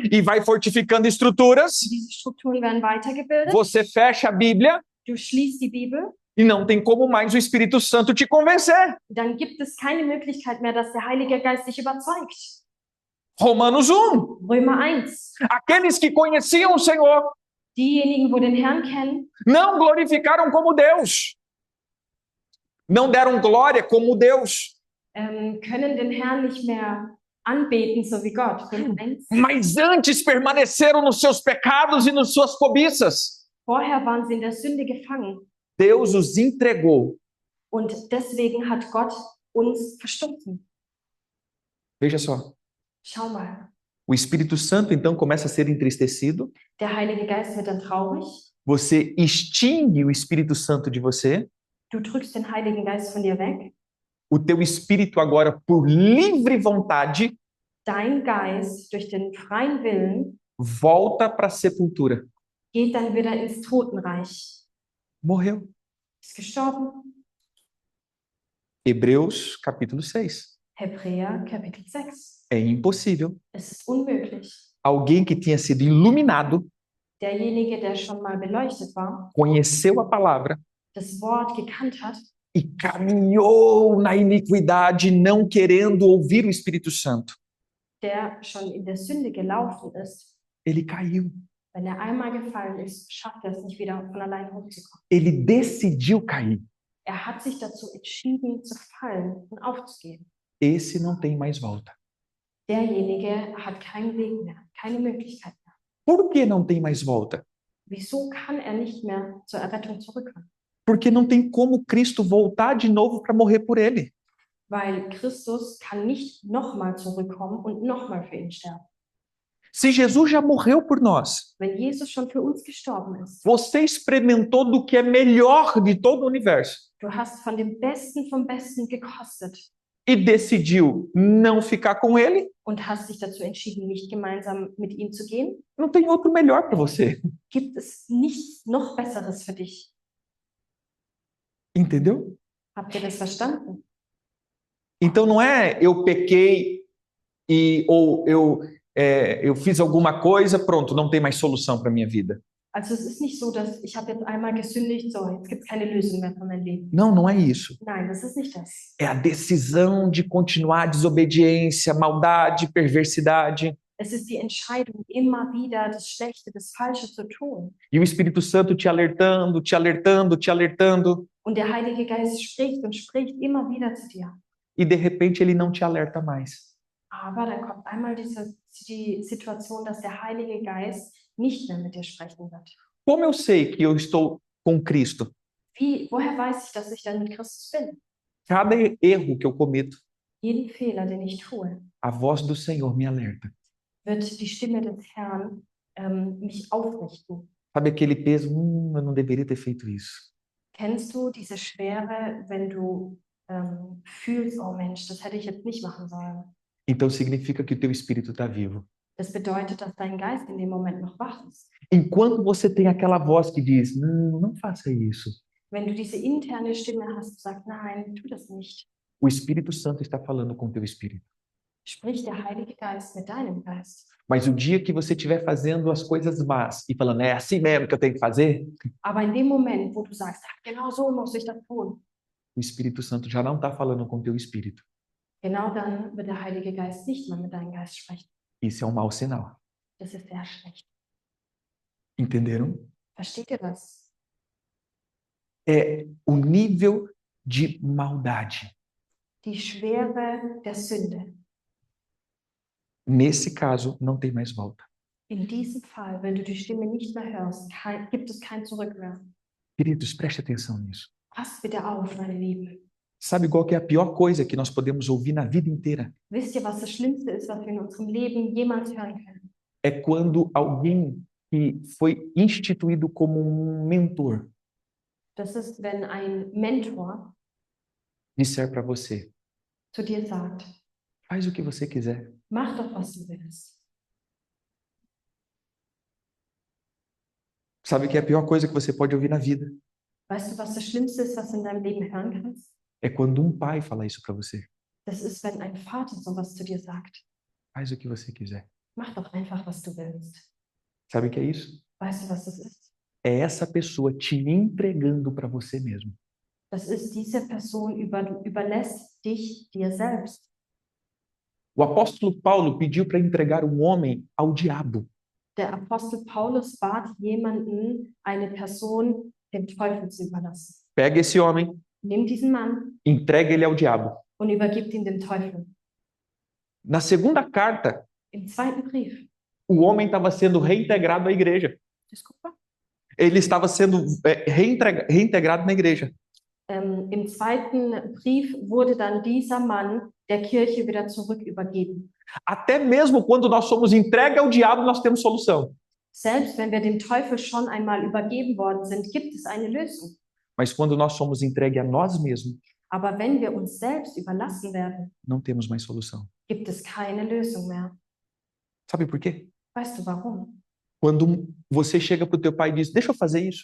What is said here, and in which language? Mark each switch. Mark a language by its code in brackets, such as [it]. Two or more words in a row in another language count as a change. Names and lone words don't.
[pt] e vai fortificando estruturas. [de] Diese Strukturen werden weitergebildet. [pt] Você fecha a Bíblia [de] Du schließt die Bibel. [pt] e não tem como mais o Espírito Santo te convencer. [de] Dann gibt es keine Möglichkeit mehr, dass der Heilige Geist dich überzeugt. [pt] Romanos 1. [de] Römer 1. [pt] Aqueles que conheciam o Senhor [de] Diejenigen, wo den Herrn kennen, [pt] não glorificaram como Deus. Não deram glória como Deus. [de] können den Herrn nicht mehr anbeten, so wie Gott. Römer 1. [pt] Mas antes permaneceram nos seus pecados e nas suas cobiças. [de] Vorher waren sie in der Sünde gefangen. [pt] Deus os entregou. [de] Und deswegen hat Gott uns verstoßen. [pt] Veja só. [de] Schau mal. [pt] O Espírito Santo então começa a ser entristecido. [de] Der Heilige Geist wird dann traurig. [pt] Você extingue o Espírito Santo de você. [de] Du drückst den Heiligen Geist von dir weg. [pt] O teu espírito agora, por livre vontade, [de] Dein Geist, durch den freien Willen, [pt] volta para a sepultura. [de] geht dann wieder ins Totenreich. [pt] Morreu. [de] Ist gestorben. [pt] Hebreus capítulo 6. [de] Hebräer Kapitel 6. [pt] É impossível. [de] Es ist unmöglich. [pt] Alguém que tinha sido iluminado, [de] Derjenige, der schon mal beleuchtet war, [pt] conheceu a palavra [de] das Wort gekannt hat [pt] e caminhou na iniquidade, não querendo ouvir o Espírito Santo. [de] der schon in der Sünde gelaufen ist, [pt] Ele caiu. [de] wenn er einmal gefallen ist, schafft er es nicht wieder von allein hochzukommen. [pt] Ele decidiu cair. [de] Er hat sich dazu entschieden, zu fallen und aufzugeben. [pt] Esse não tem mais volta. [de] Derjenige hat keinen Weg mehr, keine Möglichkeit mehr. [pt] Por que não tem mais volta? [de] Wieso kann er nicht mehr zur Errettung zurückkommen? [pt] Porque não tem como Cristo voltar de novo para morrer por ele. [de] Weil Christus kann nicht nochmal zurückkommen und nochmal für ihn sterben. [pt] Se Jesus já morreu por nós, [de] Wenn Jesus schon für uns gestorben ist, [pt] você experimentou do que é melhor de todo o universo [de] du hast von dem Besten vom Besten gekostet [pt] e decidiu não ficar com ele, [de] und hast dich dazu entschieden, nicht gemeinsam mit ihm zu gehen, [pt] não tem outro melhor para você. [de] gibt es nichts noch Besseres für dich. [pt] Entendeu? [de] Habt ihr das verstanden? [pt] Então não é eu pequei ou eu fiz alguma coisa, pronto, não tem mais solução para minha vida. [de] Also es ist nicht so, dass ich habe jetzt einmal gesündigt, so jetzt gibt es keine Lösung mehr für mein Leben. [pt] Não, não é isso. [de] Nein, das ist nicht das. [pt] É a decisão de continuar a desobediência, maldade, perversidade. [de] Es ist die Entscheidung, immer wieder das Schlechte, das Falsche zu tun. [pt] E o Espírito Santo te alertando, te alertando, te alertando. [de] Und der Heilige Geist spricht und spricht immer wieder zu dir. [pt] E de repente ele não te alerta mais. [de] Aber dann kommt einmal die Situation, dass der Heilige Geist nicht mehr mit dir sprechen wird. [pt] Como eu sei que eu estou com Cristo? [de] Woher weiß ich, dass ich dann mit Christus bin? [pt] Cada erro que eu cometo, [de] Jeden Fehler, den ich tue, [pt] a voz do Senhor me alerta. [de] wird die Stimme des Herrn mich aufrichten. [pt] Sabe aquele peso? Eu não deveria ter feito isso. [de] Kennst du diese Schwere, wenn du fühlst, oh Mensch, das hätte ich jetzt nicht machen sollen? [pt] Então significa que o teu espírito está vivo. [de] Das bedeutet, dass dein Geist in dem Moment noch wach ist. [pt] Enquanto você tem aquela voz que diz, não faça isso. [de] Wenn du diese interne Stimme hast, du sagst, nein, tu das nicht. [pt] O Espírito Santo está falando com o teu espírito. [de] Spricht der Heilige Geist mit deinem Geist. [pt] Mas o dia que você estiver fazendo as coisas más e falando, é assim mesmo que eu tenho que fazer, [de] Aber in dem Moment, wo du sagst, genau so muss ich das tun, [pt] o Espírito Santo já não está falando com o teu espírito. [de] genau dann wird der Heilige Geist nicht mehr mit deinem Geist sprechen. [pt] Isso é um mau sinal. [de] Das ist sehr schlecht. [pt] Entenderam? [de] Versteht ihr das? [pt] É o nível de maldade. [de] Die Schwere der Sünde. [pt] Nesse caso, não tem mais volta. [de] In diesem Fall, wenn du die Stimme nicht mehr hörst, gibt es kein Zurück mehr. [pt] Queridos, preste atenção nisso. [de] Pass bitte auf, meine Lieben. [pt] Sabe qual que é a pior coisa que nós podemos ouvir na vida inteira? [de] Wisst ihr, was das Schlimmste ist, was wir in unserem Leben jemals hören können? [pt] É quando alguém que foi instituído como um mentor [de] Das ist, wenn ein Mentor [pt] disser para você, [de] zu dir sagt, [pt] faz o que você quiser. [de] mach doch, was du willst. [pt] Sabe que é a pior coisa que você pode ouvir na vida? [de] Weißt du, was das Schlimmste ist, was du in deinem Leben hören kannst? [pt] É quando um pai fala isso para você. [de] Das ist, wenn ein Vater sowas zu dir sagt. [pt] Faz o que você quiser. [de] Mach doch einfach, was du willst. [pt] Sabe o que é isso? [de] Weißt du, was das ist? [pt] É essa pessoa te entregando para você mesmo. [de] Das ist, diese Person überlässt dich dir selbst. [pt] O apóstolo Paulo pediu para entregar um homem ao diabo. [de] Der Apostel Paulus bat jemanden, eine Person dem Teufel zu überlassen. [pt] Pega esse homem, [de] Nimm diesen Mann [pt] entrega ele ao diabo. [de] und übergib ihn dem Teufel. [pt] Na segunda carta, [de] Im zweiten Brief, [pt] o homem estava sendo reintegrado à igreja. desculpa. Ele estava sendo reintegrado na igreja. [de] Im zweiten Brief wurde dann dieser Mann der Kirche wieder zurück übergeben. [pt] Até mesmo quando nós somos entregues ao diabo, nós temos solução. [de] Selbst wenn wir dem Teufel schon einmal übergeben worden sind, gibt es eine Lösung. [pt] Mas quando nós somos entregues a nós mesmos, [de] Aber wenn wir uns selbst überlassen werden, [pt] não temos mais solução. [de] gibt es keine Lösung mehr. [pt] Sabe por quê? [de] Weißt du warum? [pt] Quando você chega para o teu pai e diz, deixa eu fazer isso.